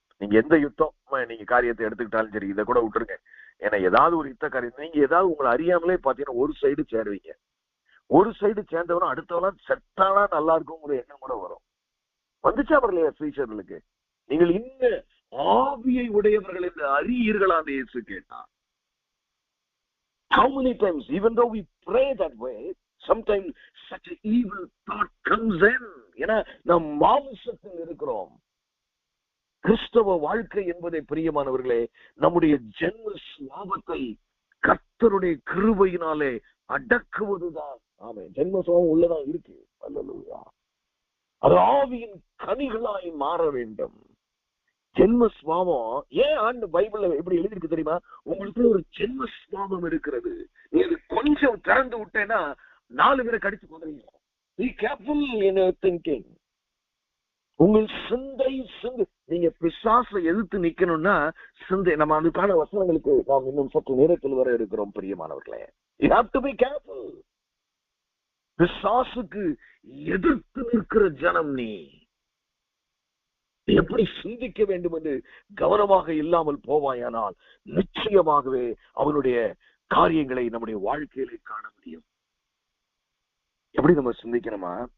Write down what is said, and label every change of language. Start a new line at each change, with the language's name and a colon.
Tamil: நீங்க எந்த யுத்தம் நீங்க காரியத்தை எடுத்துக்கிட்டாலும் சரி, இதை கூட விட்டுருங்க. ஏன்னா ஏதாவது ஒரு யுத்த காரியம் நீங்க ஏதாவது உங்களை அறியாமலே பாத்தீங்கன்னா ஒரு சைடு சேருவீங்க. ஒரு சைடு சேர்ந்தவனும் அடுத்தவெல்லாம் செத்தானா நல்லா இருக்குங்கிற எண்ணம் கூட வரும். வந்துச்சா வரலையா ஃபியூச்சர்களுக்கு? நீங்கள் இந்த ஆவியை உடையவர்கள் என்று அறியீர்களா என்று இயேசு கேட்டார்.
English: How many times, even though we pray that way, sometimes such an evil thought comes in.
Tamil: ஏன்னா நாம் மாம்சத்தில் இருக்கிறோம். கிறிஸ்தவ வாழ்க்கை என்பதை பிரியமானவர்களே, நம்முடைய ஜென்ம சுபாவத்தை கர்த்தருடைய கிருபையினாலே அடக்குவதுதான். ஆமே, ஜென்ம சுபாவம் உள்ளதான் இருக்கு. அல்லேலூயா. அது ஆவியின் கனிகளாய் மாற வேண்டும். ஜென்ம சுபாவம் ஏன் ஆண்டு பைபிள்ல எப்படி எழுதிருக்கு தெரியுமா? உங்களுக்கு ஒரு ஜென்ம சுபாவம் இருக்கிறது. நீ அது கொஞ்சம் திறந்து விட்டேன்னா 4 பேரை கடிச்சு கொண்டுறீங்க.
English: Be careful in your thinking.
Tamil: உங்கள் சிந்தை நீங்க பிசாசை எதிர்த்து நிக்கணும்னா சிந்தை, நம்ம அதுக்கான வசனங்களுக்கு நாம் இன்னும் சற்று நேரத்தில் வர இருக்கிறோம் பிரியமானவர்களே.
English: You have to be careful.
Tamil: பிசாசுக்கு எதிர்த்து நிற்கிற ஜனம் நீ எப்படி சிந்திக்க வேண்டும் என்று கவனமாக இல்லாமல் போவாயானால் நிச்சயமாகவே அவனுடைய காரியங்களை நம்முடைய வாழ்க்கையிலே காண முடியும். எப்படி நம்ம சிந்திக்கணுமா?